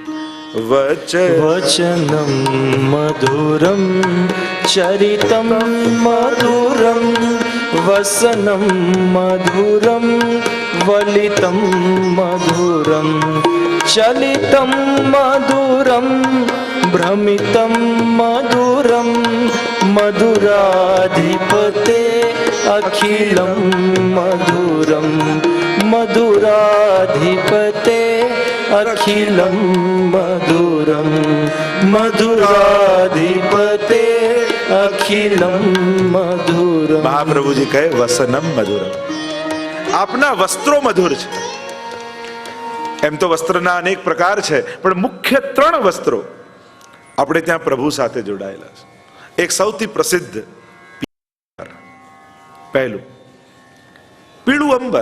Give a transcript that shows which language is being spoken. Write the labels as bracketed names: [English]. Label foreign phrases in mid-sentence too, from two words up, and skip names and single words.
[Sanskrit] વચનમ મધુરમ ચરિતમ મધુરમ વસનમ મધુરમ વલિતમ મધુરમ ચલિતમ મધુરમ ભ્રમિતમ મધુરમ મધુરાધિપતે અખિલમ મધુરમ મધુરાધિપતે અખિલમ મધુરમ મધુરાધિપતે અખિલમ મધુરમ. [Gujarati] મહાપ્રભુજી કહે [Sanskrit] વસનમ મધુરમ. [Gujarati] આપના વસ્ત્રો મધુર છે. એમ તો વસ્ત્રના અનેક પ્રકાર છે, પણ મુખ્ય 3 વસ્ત્રો આપણે ત્યાં પ્રભુ સાથે જોડાયેલા છે. એક સૌથી પ્રસિદ્ધ પહેલું પીળું અંબર.